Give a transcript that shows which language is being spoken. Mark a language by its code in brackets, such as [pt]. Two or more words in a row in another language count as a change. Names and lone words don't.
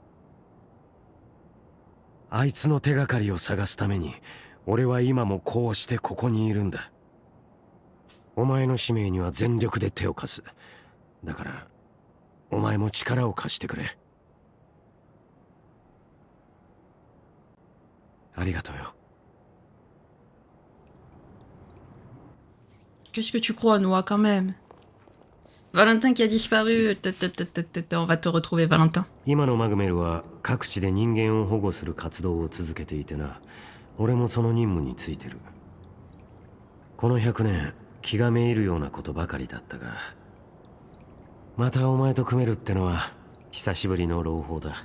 [ja] あいつの手がかりを探すために俺は今もこうしてここにいるんだ。お前の使命には全力で手を貸す。だからお前も力を貸してくれ。ありがとうよ。 [fr] Qu'est-ce que tu crois, Noah, quand même? Valentin qui a disparu. On va te retrouver, Valentin. [ja] 今のマグメルは各地で人間を保護する活動を続けていてな、俺もその任務についてる。この100年気がめいるようなことばかりだったが、またお前と組めるってのは久しぶりの朗報だ。